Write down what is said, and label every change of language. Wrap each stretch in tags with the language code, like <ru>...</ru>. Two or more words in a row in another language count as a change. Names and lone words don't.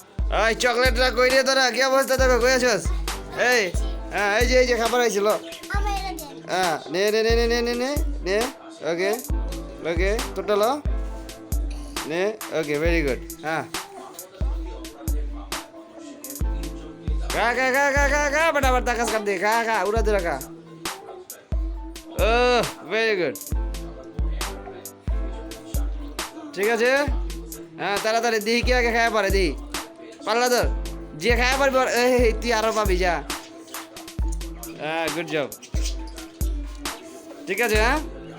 <bn>এই চকলেটটা কই রে তোরা কি অবস্থা তোকে কই আছিস এই হ্যাঁ এই যে খাবার হয়েছিল হ্যাঁ নে নে নে নে নে নে নে নে</bn> <en>okay okay</en> <bn>তোরটা লো নে</bn> <en>okay very good</en> <bn>হ্যাঁ খা খা খা খা খা খা</bn> <hi>फटाफट ताकस कर दे खा खा उड़ा दे रखा ओह</hi> <en>very good</en> <bn>ঠিক আছে হ্যাঁ তাড়াতাড়ি দি কি আগে খাওয়া পারে দি পারলা তোর যে খাওয়া পারবি এই তুই আরো পাবি যা হ্যাঁ</bn> <en>good job</en> <bn>ঠিক আছে হ্যাঁ</bn>